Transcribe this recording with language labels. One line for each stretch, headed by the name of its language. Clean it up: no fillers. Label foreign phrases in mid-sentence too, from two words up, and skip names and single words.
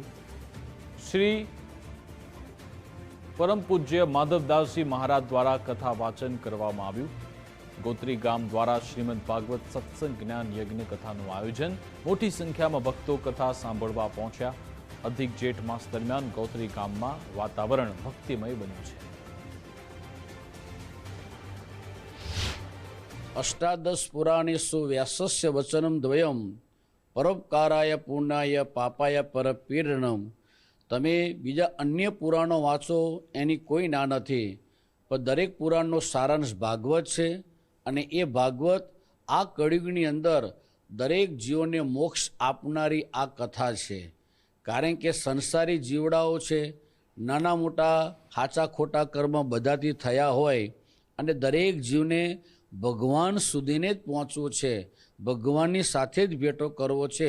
Gujarati: શ્રી પરમ પૂજ્ય માધવદાસજી મહારાજ દ્વારા કથા વાચન કરવામાં આવ્યું। ગોત્રી ગામ દ્વારા શ્રીમદ ભાગવત સત્સંગ જ્ઞાન યજ્ઞ કથાનું આયોજન। મોટી સંખ્યામાં ભક્તો કથા સાંભળવા પહોંચ્યા। અધિક જેઠ માસ દરમિયાન ગોત્રી ગામમાં વાતાવરણ ભક્તિમય બન્યું છે।
Sanskrit: अष्टादश पुराणेषु व्यासस्य वचनं द्वयं परोपकाराय पूर्णाय पापाय परपीडनम।
Gujarati: તમે બીજા અન્ય પુરાણો વાંચો એની કોઈ ના નથી, પણ દરેક પુરાણનો સારાંશ ભાગવત છે અને એ ભાગવત આ કળિયુગની અંદર દરેક જીવોને મોક્ષ આપનારી આ કથા છે। કારણ કે સંસારી જીવડાઓ છે, નાના મોટા સાચા ખોટા કર્મ બધાથી થયા હોય અને દરેક જીવને ભગવાન સુધીને જ પહોંચવું છે, ભગવાનની સાથે જ ભેટો કરવો છે।